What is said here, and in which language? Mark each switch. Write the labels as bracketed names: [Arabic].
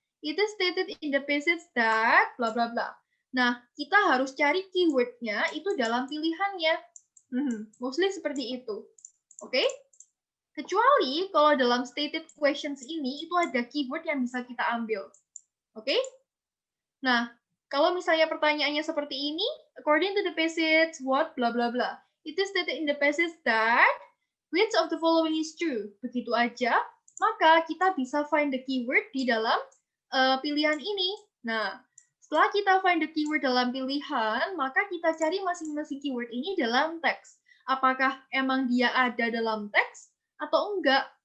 [English] It is stated in the passage that, bla bla bla. [Indonesian] Nah, kita harus cari keyword-nya itu dalam pilihannya. Mostly seperti itu. Oke? Kecuali kalau dalam stated questions ini, itu ada keyword yang bisa kita ambil. Oke? Nah, kalau misalnya pertanyaannya seperti ini, [English] according to the passage, what, [Indonesian] bla bla bla. [English] It is stated in the passage that, which of the following is true? [Indonesian] Begitu aja, maka kita bisa [English] find the keyword [Indonesian] di dalam pilihan ini. Nah, setelah kita [English] find the keyword [Indonesian] dalam pilihan, maka kita cari masing-masing keyword ini dalam teks. Apakah emang dia ada dalam teks atau enggak?